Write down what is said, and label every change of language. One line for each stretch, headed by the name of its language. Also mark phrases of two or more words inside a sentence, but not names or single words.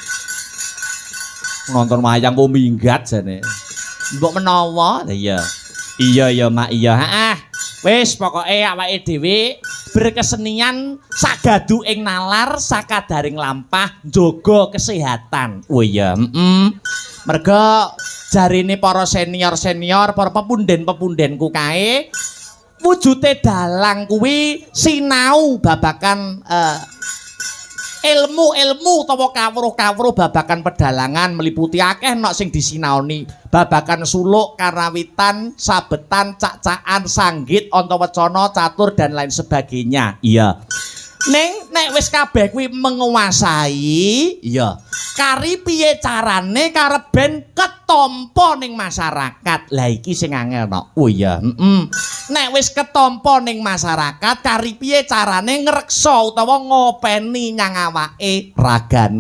Javanese: nonton wayang kok minggat jane mbok menawa iya mak iya wis pokoke awake dhewe berkesenian sagadu ing nalar sakadaring lampah njaga kesehatan iya merga jarine para senior-senior para pepunden-pepundenku kae wujute dalang kuwi sinau babakan ilmu-ilmu utawa kawruh-kawruh babakan pedalangan meliputi akeh nok sing disinaoni babakan suluk, karawitan, sabetan, cak-cakan, sanggit, antawacana, catur
Indonesian: dan lain sebagainya.
Javanese: Iya. Nek wis kabeh kuwi menguasai, iya. Kari piye carane karep ben ketampa ning masyarakat. Lah iki sing angel no. Oh iya, Nek wis ketampa ning masyarakat, kari piye carane ngreksa utawa ngopeni nyang awake ragane.